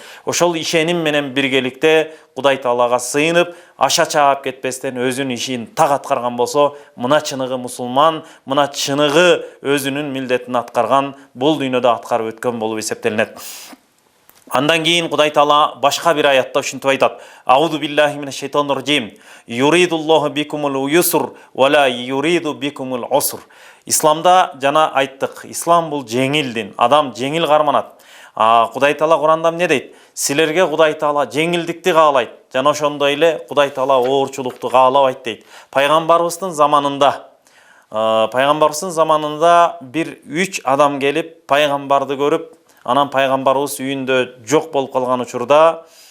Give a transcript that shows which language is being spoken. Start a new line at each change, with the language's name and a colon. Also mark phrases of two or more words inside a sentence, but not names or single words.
Kyrgyz: Ошол ишеним менен биргеликте Кудай Таалага сыйынып, аша чаап кетпестен өзүнүн ишин так аткарган болсо, мына чыныгы мусулман, мына чыныгы өзүнүн милдетин аткарган, бул дүйнөдө аткарып өткөн болуп эсептелинет. Андан кийин Кудай Таала башка бир аятта ушинтип айтат:
Arabic: أعوذ بالله من الشيطان الرجيم. يريد الله بكم اليسر ولا يريد بكم العسر.
Kyrgyz: Исламда жана айттык, ислам бул жеңил дин, адам жеңил карманат. Кудай Таала Куранда эмне дейт? Силерге Кудай Таала жеңилдикти каалайт. Жана ошондой эле Кудай Таала оорчулукту каалабайт дейт. Пайгамбарыбыздын заманында бир 3 адам келип пайгамбарды көрүп, анан пайгамбарыбыз үйүндө жок болуп калган учурда